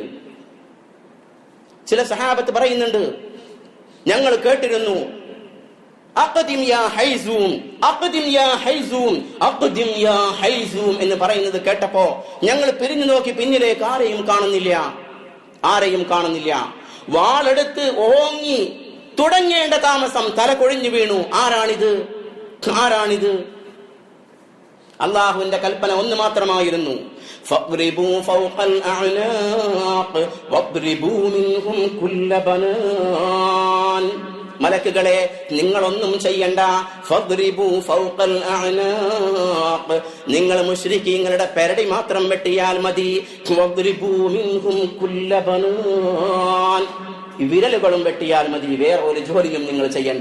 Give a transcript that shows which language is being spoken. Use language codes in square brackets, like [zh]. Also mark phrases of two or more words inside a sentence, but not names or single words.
[ml] ചില സഹാബത്ത് പറയുന്നുണ്ട്, ഞങ്ങൾ കേട്ടിരുന്നു [ar] أقدم يا حيزوم, أقدم يا حيزوم, أقدم يا حيزوم [ml] എന്ന് പറയുന്നത് കേട്ടപ്പോ ഞങ്ങൾ പിരിഞ്ഞു നോക്കി, പിന്നിലേക്ക് ആരെയും കാണുന്നില്ല. വാളെടുത്ത് ഓങ്ങി തുടങ്ങേണ്ട താമസം തല കൊഴിഞ്ഞു വീണു. ആരാണിത്? അള്ളാഹുവിന്റെ കൽപ്പന ഒന്ന് മാത്രമായിരുന്നു, [ar] فاضربوا فوق الأعناق واضربوا منهم كل بنان. [ml] മലക്കുകളെ, നിങ്ങളൊന്നും ചെയ്യണ്ട. [ar] فاضربوا فوق الأعناق, [ml] നിങ്ങൾ മുശ്രിക്കീങ്ങളുടെ പെരടി മാത്രം വെട്ടിയാൽ മതി. [ar] واضربوا منهم كل بنان, [ml] വിരലുകളും വെട്ടിയാൽ മതി, വേറെ ഒരു ജോലിയും നിങ്ങൾ ചെയ്യണ്ട.